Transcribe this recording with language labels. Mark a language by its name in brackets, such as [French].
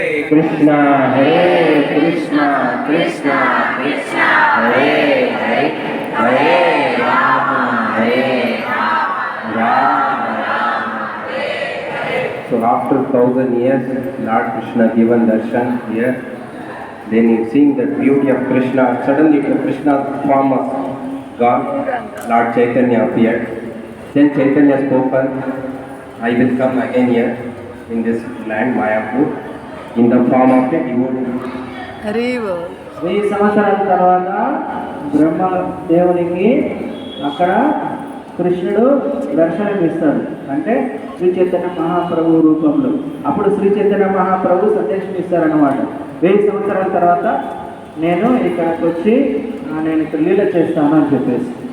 [Sanskrit] Krishna Hare Krishna Krishna Krishna Hare Hare Hare Ram Hare Ram. [English] So after 1000 years, Lord Krishna given darshan here. Then you seeing the beauty of Krishna. Suddenly the Krishna's form was gone. Lord Chaitanya appeared. Then Chaitanya spoken, I will come again here in this land, Mayapur, in the form of a devotee. [Sanskrit] Hari బోల్. [Telugu] 1000 సంవత్సరాల తర్వాత బ్రహ్మ దేవునికి అక్కడ కృష్ణుడు దర్శనం ఇస్తాడు. అంటే శ్రీ చైతన్య మహాప్రభు రూపంలో. అప్పుడు శ్రీ చైతన్య మహాప్రభు సందేశం ఇస్తారన్నమాట. 1000 సంవత్సరాల తర్వాత నేను ఇక్కడికి వచ్చి నేను ఇక్కడ లీల చేస్తాను అని చెప్పేసి.